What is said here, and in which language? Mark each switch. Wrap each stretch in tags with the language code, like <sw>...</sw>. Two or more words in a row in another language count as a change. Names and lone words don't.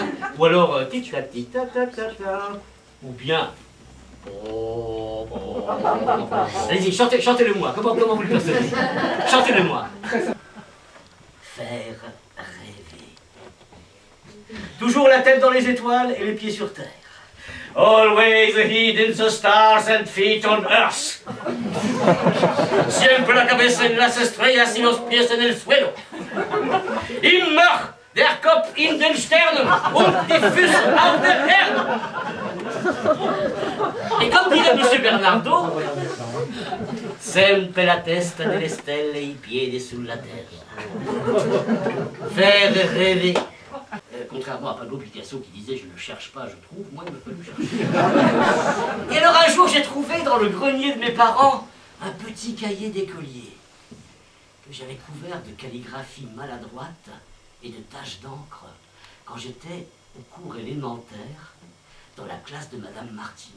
<fr>Ou alors tic-tac-tic-tac-tac-tac, ou bien allez-y, chantez-le-moi. Comment vous le percevez? Chantez-le-moi. Faire rêver. Toujours la tête dans les étoiles et les pieds sur terre.</fr> <en>Always the head in the stars and feet on earth.</en> <es>Siempre la cabeza en las estrellas y los pies en el suelo.</es> <de>Immer der Kopf in den Sternen und die Füße auf der Erde.</de> <fr>Et comme dirait M.</fr> <it>Bernardo, sempre la testa nelle stelle e I piedi sulla terra.</it> <fr>Faire rêver. Contrairement à Pablo Picasso qui disait « je ne cherche pas, je trouve », moi il me faut le chercher. Et alors un jour j'ai trouvé dans le grenier de mes parents un petit cahier d'écolier que j'avais couvert de calligraphie maladroite et de taches d'encre quand j'étais au cours élémentaire dans la classe de Madame Martineau.</fr>